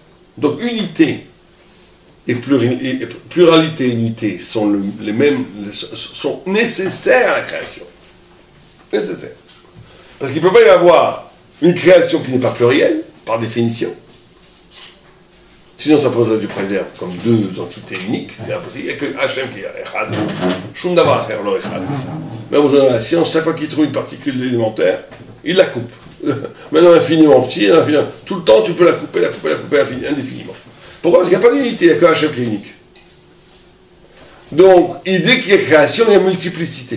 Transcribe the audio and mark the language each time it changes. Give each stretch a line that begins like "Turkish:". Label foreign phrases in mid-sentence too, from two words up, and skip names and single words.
French: Donc unité et pluralité et unité sont les mêmes, sont nécessaires à la création. Nécessaires. Parce qu'il ne peut pas y avoir une création qui n'est pas plurielle, par définition. Sinon, ça poserait du préserve comme deux entités uniques, c'est impossible. Il n'y a que Hachem qui est Echad.
Hebrew: שום דבר אחר לא אחד.
French: Même aujourd'hui dans la science, chaque fois qu'il trouve une particule élémentaire, il la coupe. Maintenant, infiniment petit, tout le temps, tu peux la couper indéfiniment. Pourquoi? Parce qu'il n'y a pas d'unité, il n'y a que Hachem qui est unique. Donc, dès qu'il y a création, il y a multiplicité.